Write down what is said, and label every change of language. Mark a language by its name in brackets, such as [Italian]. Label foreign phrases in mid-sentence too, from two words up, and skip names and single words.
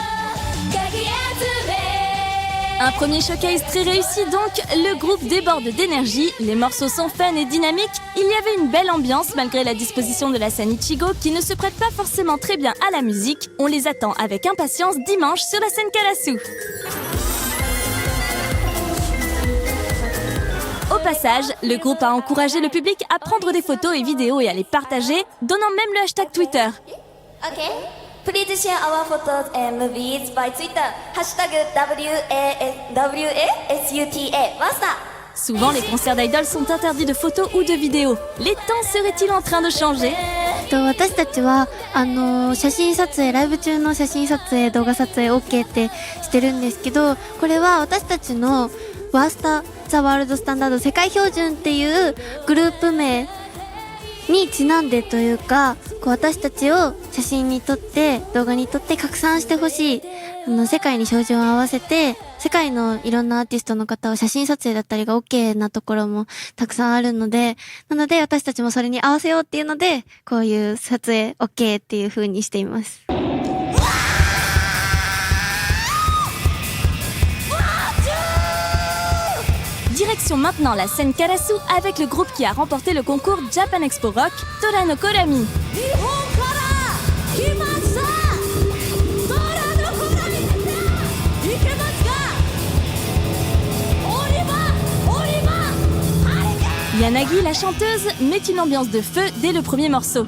[French] Un premier showcase très réussi donc, le groupe déborde d'énergie, les morceaux sont fun et dynamiques, il y avait une belle ambiance malgré la disposition de la scène Ichigo qui ne se prête pas forcément très bien à la musique, on les attend avec impatience dimanche sur la scène Karasu. Au passage, le groupe a encouragé le public à prendre des photos et vidéos et à les partager, donnant même le hashtag Twitter. [English] Okay. Please share our photos and movies by Twitter. Hashtag WASUTA. Basta. [French] Souvent, les concerts d'idoles sont interdits de photos ou de vidéos. Les temps seraient-ils en train de changer? [Japanese] 私たちは写真撮影、ライブ中の写真撮影、動画撮影 OK ってしてるんですけど、これは私たちのワースタザワールドスタンダード世界標準っていうグループ名にちなんでというか、こう私たちを写真に撮って動画に撮って拡散してほしい、世界に照準を合わせて世界のいろんなアーティストの方を写真撮影だったりが OK なところもたくさんあるので、なので私たちもそれに合わせようっていうので、こういう撮影 OK っていう風にしています。 [French] Direction maintenant la scène Karasu avec le groupe qui a remporté le concours Japan Expo Rock, Tora no Korami. Yanagi, la chanteuse, met une ambiance de feu dès le premier morceau.